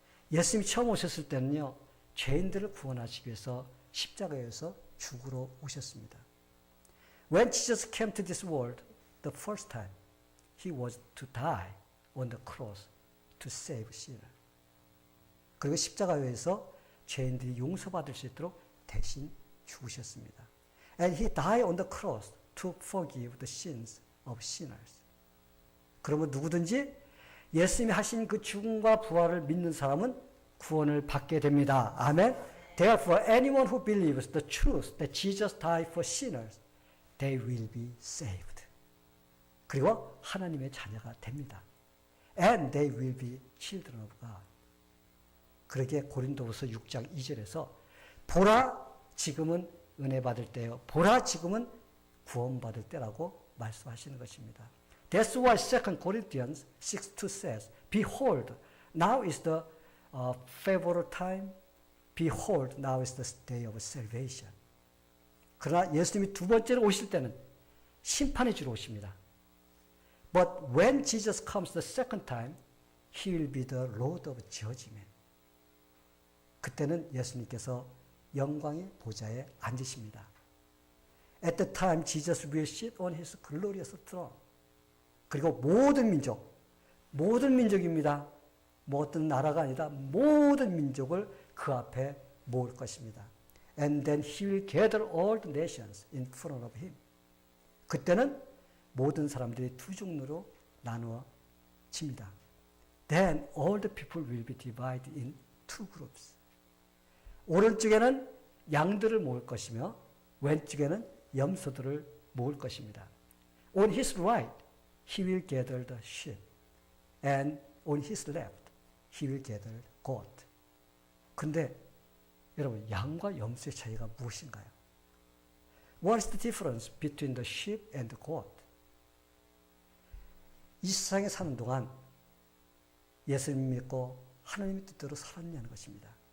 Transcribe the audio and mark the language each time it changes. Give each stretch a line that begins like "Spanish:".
Korean: 예수님이 처음 오셨을 때는요, 죄인들을 구원하시기 위해서 십자가에서 죽으러 오셨습니다.
English: When Jesus came to this world, the first time, He was to die on the cross to save sinners.
Korean: 그리고 십자가에서 죄인들이 용서받을 수 있도록 대신 죽으셨습니다.
English: And He died on the cross to forgive the sins of sinners.
Korean: 그러면 누구든지 예수님이 하신 그 죽음과 부활을 믿는 사람은 구원을 받게 됩니다. 아멘.
English: Therefore, anyone who believes the truth that Jesus died for sinners, they will be saved.
Korean: 그리고 하나님의 자녀가 됩니다.
English: And they will be children of God.
Korean: 그러기에 고린도후서 6장 2절에서 보라 지금은 은혜 받을 때요. 보라 지금은 구원받을 때라고 말씀하시는 것입니다.
English: That's why 2 Corinthians 6:2 says, Behold, now is the favorable time. Behold, now is the day of salvation.
Korean: 그러나 예수님이 두 번째로 오실 때는 심판의 주로 오십니다.
English: But when Jesus comes the second time, He will be the Lord of Judgment.
Korean: 그때는 예수님께서 영광의 보좌에 앉으십니다.
English: At the time, Jesus will sit on His glorious throne.
Korean: 그리고 모든 민족입니다. 뭐 어떤 나라가 아니라 모든 민족을 그 앞에 모을 것입니다.
English: And then He will gather all the nations in front of Him.
Korean: 그때는 모든 사람들이 두 종류로 나누어집니다.
English: Then all the people will be divided in two groups.
Korean: 오른쪽에는 양들을 모을 것이며 왼쪽에는 염소들을 모을 것입니다.
English: On His right, He will gather the sheep. And on His left, He will gather the goat.
Korean: 근데 여러분, 양과 염소의 차이가 무엇인가요?
English: What is the difference between the sheep and the goat?
Korean: 이 세상에 사는 동안 예수님 믿고 하나님의 뜻대로 살았냐는 것입니다.